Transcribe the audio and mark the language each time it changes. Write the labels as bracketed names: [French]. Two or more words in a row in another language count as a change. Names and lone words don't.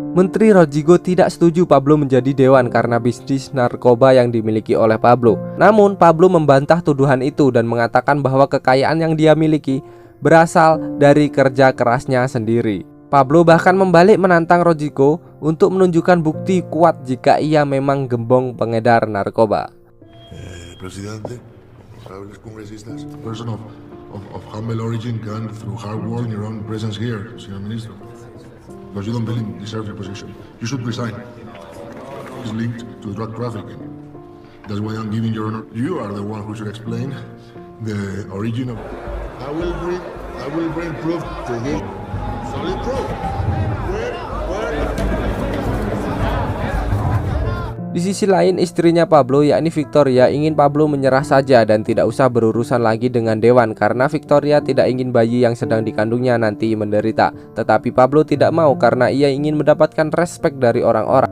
[Indonesian] Menteri Rodrigo tidak setuju Pablo menjadi dewan karena bisnis narkoba yang dimiliki oleh Pablo. Namun Pablo membantah tuduhan itu dan mengatakan bahwa kekayaan yang dia miliki berasal dari kerja kerasnya sendiri. Pablo bahkan membalik menantang Rodrigo untuk menunjukkan bukti kuat jika ia memang gembong pengedar narkoba. [Spanish] Presidente, honorables congresistas, [English] a person of humble origin can, through hard work and your own presence here, [Spanish] Señor Ministro, [English] because you don't really deserve your position. You should resign. It's linked to drug trafficking. That's why I'm giving your honor. You are the one who should explain the origin of. I will bring proof to this. Solid proof. Where? [Indonesian] Di sisi lain, istrinya Pablo yakni Victoria ingin Pablo menyerah saja dan tidak usah berurusan lagi dengan dewan karena Victoria tidak ingin bayi yang sedang dikandungnya nanti menderita. Tetapi Pablo tidak mau karena ia ingin mendapatkan respek dari orang-orang.